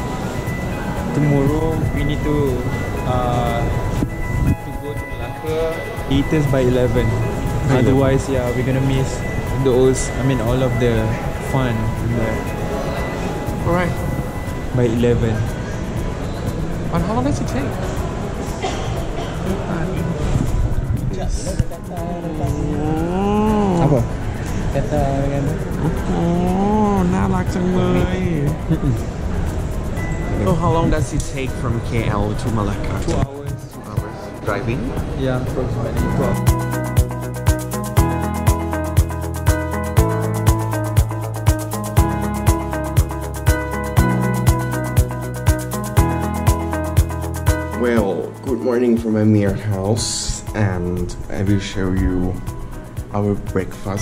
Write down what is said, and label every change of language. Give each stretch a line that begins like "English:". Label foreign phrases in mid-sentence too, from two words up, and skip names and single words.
English: Tomorrow we need to go to Malacca latest by 11. Otherwise, yeah, we're gonna miss those. I mean, all of the fun Alright. by 11. And how long does it take?
Malay: Apa? Kata dengan
English: Oh,
Thai: น่ารักจังเลย
English: So how long does it take from KL to Malacca? 2 hours. 2 hours. Driving? Yeah, approximately 12. Well, good morning from Amir house, and I will show you our breakfast.